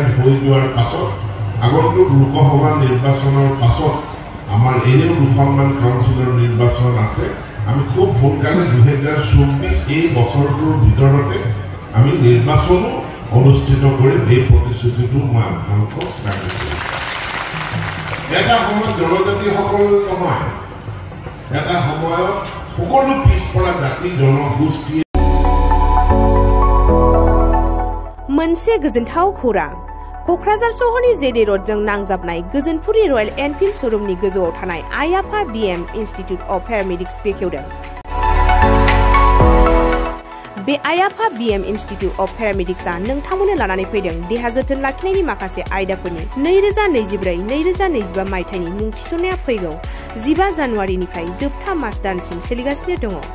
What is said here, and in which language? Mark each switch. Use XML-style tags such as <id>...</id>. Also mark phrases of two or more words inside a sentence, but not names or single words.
<as>হৈ যোৱাৰ পাছত আগন্তুক লোকসভা নিৰ্বাচনৰ পাছত আমাৰ এনেও দুখনমান কাউন্সিলৰ নিৰ্বাচন আছে আমি খুব সোনকালে 2024 এই বছৰটোৰ ভিতৰতে আমি নিৰ্বাচনো অনুষ্ঠিত কৰিম এই প্ৰতিশ্ৰুতিটো মই আপোনালোকক ৰাখিছোঁ এটা সময়ত জনজাতিসকল নহয় এটা সময়ত সকলো পিছপৰা জাতি জনগোষ্ঠী</as> <brx>मोनसे गोजोनथाव खौरां क'क्राझार सहरनि जेडे र'डजों नांजाबनाय गोजोनपुरी रयेल एनफिल्ड श'रुमनि गोजौआव थानाय आयाफा बीएम इन्स्टिट्युट अफ पेरामेडिक्स बेखेवदों बे आयाफा बीएम इन्स्टिट्युट अफ पेरामेडिक्सआ नोंथांमोननो लानानै फैदों देहा जोथोन लाखिनायनि माखासे आयदाफोरनि 2024-2025 मायथाइनि मुं थिसननाया फैगौ 15 जानुवारिनिफ्राय जोबथा मार्च दानसिम सोलिगासिनो दङ</brx>